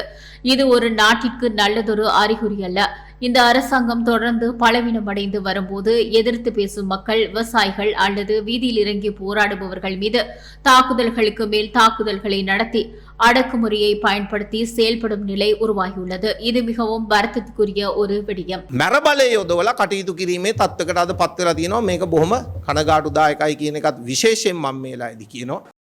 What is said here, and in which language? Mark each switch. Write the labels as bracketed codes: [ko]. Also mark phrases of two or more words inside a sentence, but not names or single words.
[ta] இது ஒரு நாட்டிற்கு நல்லதொரு அறிகுறி அல்ல. இந்த அரசாங்கம் தொடர்ந்து பலவீனமடைந்து வரும்போது எதிர்த்து பேசும் மக்கள், விவசாயிகள் அல்லது வீதியில் இறங்கி போராடுபவர்கள் மீது தாக்குதல்களுக்கு மேல் தாக்குதல்களை நடத்தி அடக்குமுறையை பயன்படுத்தி செயல்படும் நிலை உருவாகியுள்ளது. இது மிகவும் வருத்தத்துக்குரிய ஒரு விடயம். [si] මැරබලය යොදවලා කටයුතු කිරීමේ තත්ත්වයකට අද පත් වෙලා තියෙනවා. මේක බොහොම කනගාටුදායකයි කියන එකත් විශේෂයෙන් මම මේ වෙලාවේදී කියනවා.